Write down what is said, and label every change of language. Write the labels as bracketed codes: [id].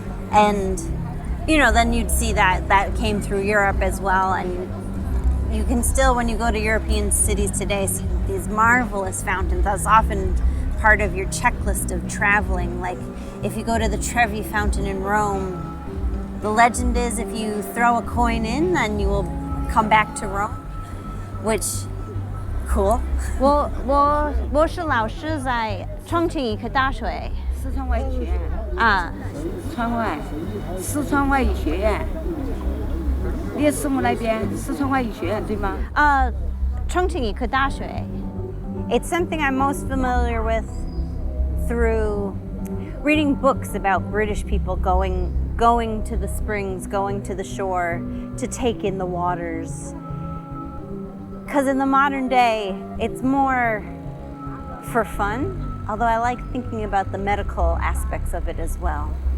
[en] And then you'd see that came through Europe as well, and you can still, when you go to European cities today, see these marvelous fountains. That's often part of your checklist of traveling. Like if you go to the Trevi Fountain in Rome, the legend is if you throw a coin in, then you will come back to Rome, which, cool. [zh] 我是老师在重庆医科大学，四川外语学院啊，川外，四川外语学院。你是我那边四川外语学院对吗？重庆医科大学. [en] It's something I'm most familiar with through reading books about British people going to the springs, going to the shore to take in the waters. Because in the modern day, it's more for fun, although I like thinking about the medical aspects of it as well.